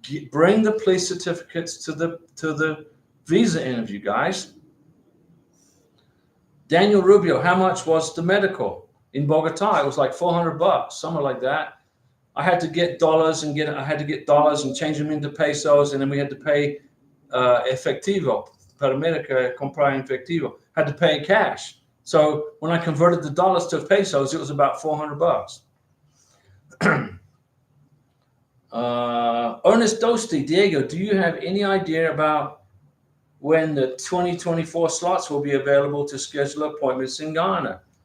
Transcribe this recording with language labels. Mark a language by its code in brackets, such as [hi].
[en] Bring the police certificates to the visa interview, guys. Daniel Rubio, how much was the medical in Bogotá? It was like $400, something like that. I had to get dollars and change them into pesos, and then we had to pay efectivo. [es] Para America, comprar en efectivo. [en] Had to pay in cash. So when I converted the dollars to pesos, it was about $400. Ernest Dosti, Diego, do you have any idea about when the 2024 slots will be available to schedule appointments in Ghana?